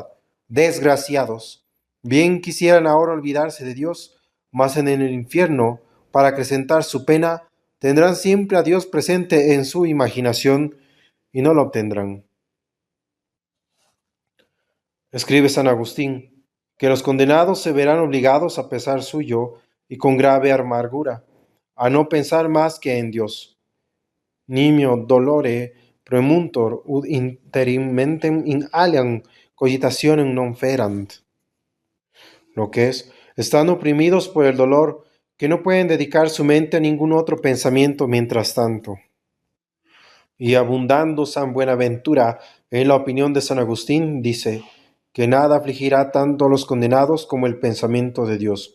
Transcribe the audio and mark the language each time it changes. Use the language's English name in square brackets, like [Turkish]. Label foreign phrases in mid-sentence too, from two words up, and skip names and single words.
[Spanish] Desgraciados, bien quisieran ahora olvidarse de Dios, mas en el infierno, para acrecentar su pena, tendrán siempre a Dios presente en su imaginación y no lo obtendrán. Escribe San Agustín, que los condenados se verán obligados a pesar suyo y con grave amargura, a no pensar más que en Dios. [Latin] Nimio dolore premuntor ud interim mentem in aliam cogitationem non ferant. [Spanish] Lo que es, están oprimidos por el dolor, que no pueden dedicar su mente a ningún otro pensamiento mientras tanto. Y abundando San Buenaventura en la opinión de San Agustín, dice que nada afligirá tanto a los condenados como el pensamiento de Dios.